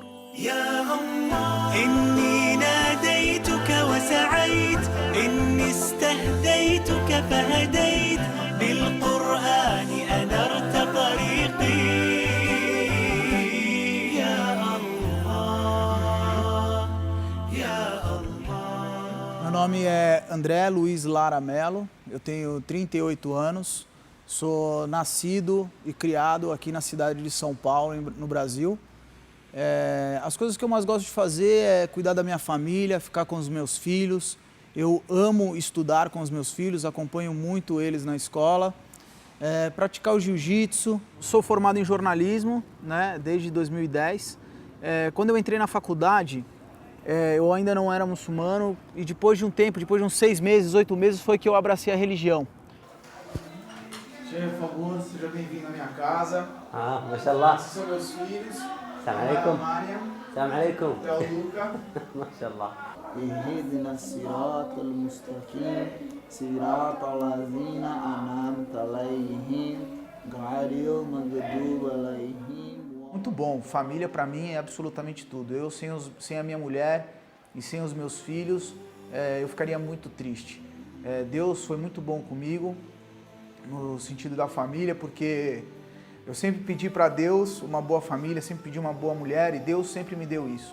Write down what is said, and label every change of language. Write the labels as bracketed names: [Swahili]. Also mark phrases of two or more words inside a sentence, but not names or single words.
[Arabic] يا الله إني ناديتك وسعيت، إني استهديتك فهديت، بالقرآن أنرت طريقي. يا الله يا الله. [Portuguese] Meu nome é André Luiz Lara Melo, eu tenho 38 anos, sou nascido e criado aqui na cidade de São Paulo, no Brasil. As coisas que eu mais gosto de fazer é cuidar da minha família, ficar com os meus filhos. Eu amo estudar com os meus filhos, acompanho muito eles na escola. Praticar o jiu-jitsu. Sou formado em jornalismo, né, desde 2010. Quando eu entrei na faculdade, eu ainda não era muçulmano e depois de um tempo, depois de uns 6 meses, 8 meses, foi que eu abracei a religião. Chefe, por favor, seja bem-vindo à minha casa. Mashallah. Esses são meus filhos. [Arabic] سلام عليكم. [Portuguese] Mariam. [Arabic] سلام عليكم. [Portuguese] Theo Luca. Mashallah. [Arabic] اهدنا الصراط المستقيم صراط الذين أنعمت عليهم غير المغضوب عليهم. [Portuguese] Muito bom, família para mim é absolutamente tudo. Eu sem a minha mulher e sem os meus filhos, eu ficaria muito triste. Deus foi muito bom comigo, no sentido da família, porque eu sempre pedi para Deus uma boa família, sempre pedi uma boa mulher e Deus sempre me deu isso.